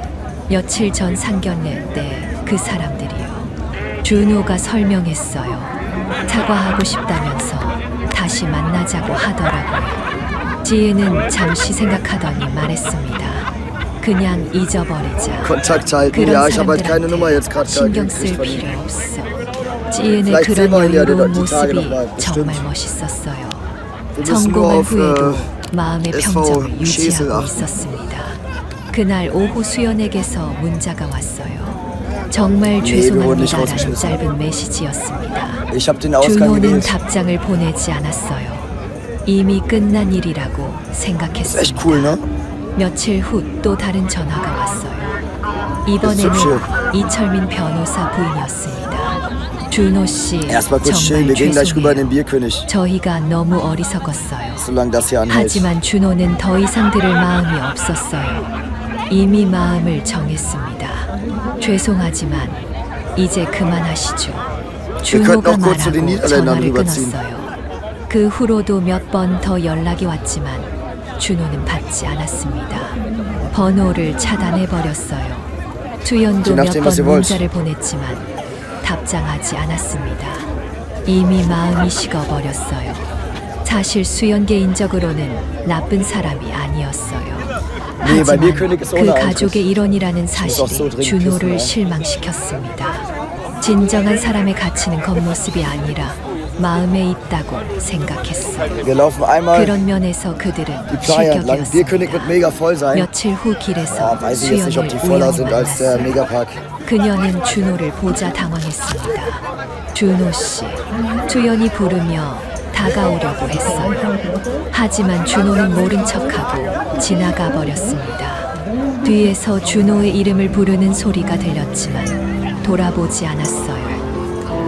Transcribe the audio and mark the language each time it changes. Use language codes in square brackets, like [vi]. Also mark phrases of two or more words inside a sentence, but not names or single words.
[ko] 며칠 전 상견례 때 그 사람들이요. 준호가 설명했어요. 사과하고 싶다면서 다시 만나자고 하더라고요. 지은은 잠시 생각하더니 말했습니다. 그냥 잊어버리자. [de] Kontakt halten. [ko] 그런 [de] Ja, ich habe halt keine [ko] 사람들한테 [de] Nummer jetzt gerade [ko] 신경 쓸 [de] gekriegt von [ko] 필요 [de] ihm. [ko] 없어. 지은의 [de] Vielleicht [ko] 그런 [de] sehen wir ihn ja [ko] 여유로운 [de] die Tage [ko] 모습이 [de] noch mal, [ko] 정말 [de] bestimmt. [ko] 멋있었어요. [de] Wir müssen nur [ko] 성공한 [de] auf [ko] 후에도 마음의 [de] SV [ko] 평정을 [de] Schesel [ko] 유지하고 [de] achten. [ko] 있었습니다. 그날 오후 수연에게서 문자가 왔어요. 정말 [de] wir wurden nicht [ko] 죄송합니다라는 [de] rausgeschmissen. [ko] 짧은 메시지였습니다. [de] Ich habe den Ausgang [ko] 준호는 [de] gewählt. [ko] 답장을 보내지 않았어요. 이미 끝난 일이라고 [de] Ist echt [ko] 생각했습니다. [de] cool, ne? [ko] 며칠 후 또 다른 전화가 왔어요. 이번에는 이철민 변호사 부인이었습니다. 준호 씨, [de] Erstmal kurz chillen. [ko] 정말 [de] Wir gehen gleich rüber in den [ko] 죄송해요. [de] Bierkönig. [ko] 저희가 너무 어리석었어요. [de] Solange das hier anhält. [ko] 하지만 준호는 더 이상 들을 마음이 없었어요. 이미 마음을 정했습니다. 죄송하지만 이제 그만하시죠. 준호가 [de] auch kurz zu den [ko] 말하고 [de] Niederländern [ko] 전화를 [de] rüberziehen. [ko] 끊었어요. 그 후로도 몇 번 더 연락이 왔지만 준호는 받지 않았습니다. 번호를 차단해버렸어요. 수연도 [de] Je [ko] 몇 [de] nachdem, [ko] 번 [de] was ihr wollt. [ko] 문자를 보냈지만 답장하지 않았습니다. 이미 마음이 식어버렸어요. 사실 수연 개인적으로는 나쁜 사람이 아니었어요. [de] Nee, bei [ko] 하지만 [de] Bierkönig ist [ko] 그 [de] ohne Eintritt. [ko] 가족의 일원이라는 [de] muss auch so [ko] 사실이 [de] dringend [ko] 준호를 [de] küssen, [ko] 실망시켰습니다. 진정한 사람의 가치는 겉모습이 아니라 마음에 있다고 생각했어요. [de] Wir laufen einmal [ko] 그런 면에서 그들은 [de] die Playa entlang. Bierkönig wird [ko] 실격이었습니다. [de] mega voll sein. [ko] 며칠 후 길에서 [de] Weiß ich jetzt nicht, ob [ko] 수연을 [de] die voller [ko] 우연히 [de] sind als der [ko] 만났어요. [de] Megapark. [ko] 그녀는 준호를 보자 당황했습니다. 준호 씨, 수연이 부르며 다가오려고 했어요. 하지만 준호는 모른 척하고 지나가 버렸습니다. 뒤에서 준호의 이름을 부르는 소리가 들렸지만 돌아보지 않았어요.